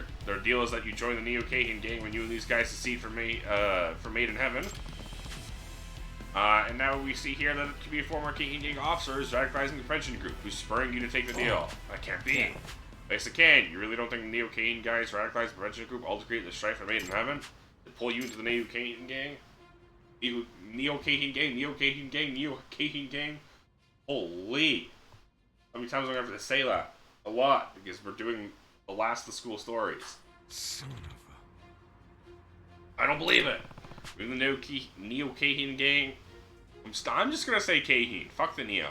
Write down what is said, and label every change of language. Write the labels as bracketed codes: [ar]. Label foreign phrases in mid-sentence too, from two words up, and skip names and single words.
[en] Their deal is that you join the Neo Keihin gang when you and these guys secede from Made in Heaven. And now we see here that it could be a former Keihin gang officer is radicalizing the Prevention group, who's spurring you to take the deal. That can't be. Yes, it can. You really don't think the Neo Keihin guys radicalize the Prevention group all to create the strife for Made in Heaven? To pull you into the Neo Keihin gang? Neo Keihin gang, Neo Keihin gang, Neo Keihin gang? Holy. How many times am I going to have to say that? A lot, because we're doing the last of the school stories. Son of I don't believe it. We're in the Neo Keihin gang. I'm just gonna say Keihin. Fuck the Neo.